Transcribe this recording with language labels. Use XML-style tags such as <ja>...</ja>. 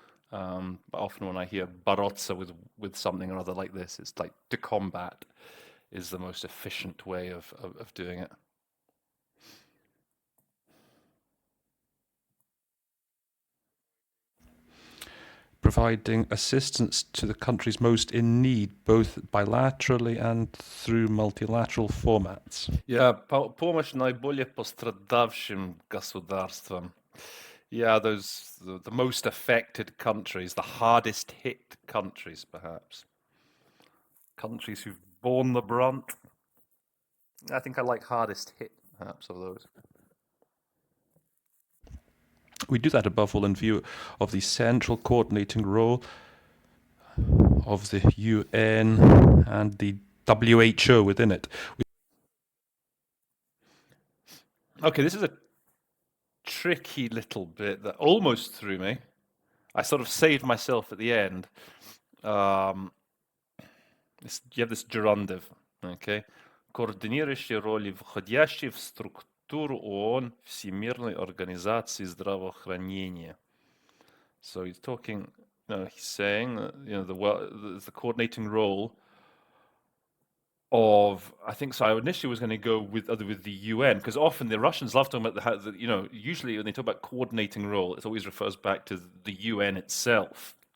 <en>But often when I hear boroться with something or other like this, it's like to combat is the most efficient way of doing it. Providing assistance to the countries most in need, both bilaterally and through multilateral formats.</en> <ru>Yeah, помощь наиболее пострадавшим государствам.</ru> <en>Yeah, those the most affected countries, the hardest hit countries, perhaps. Countries who've borne the brunt. I think I like hardest hit, perhaps, of those. We do that above all in view of the central coordinating role of the UN and the WHO within it. Okay, this is a tricky little bit that almost threw me. I sort of saved myself at the end. You have this gerundive, okay?</en> <ru>Координирующие роли, входящие в структуру ООН, Всемирной организации здравоохранения.</ru> <en>So he's talking, he's saying, the coordinating role of, I think so. I initially was going to go with the UN, because often the Russians love talking about usually when they talk about coordinating role, it always refers back to the UN itself.</en>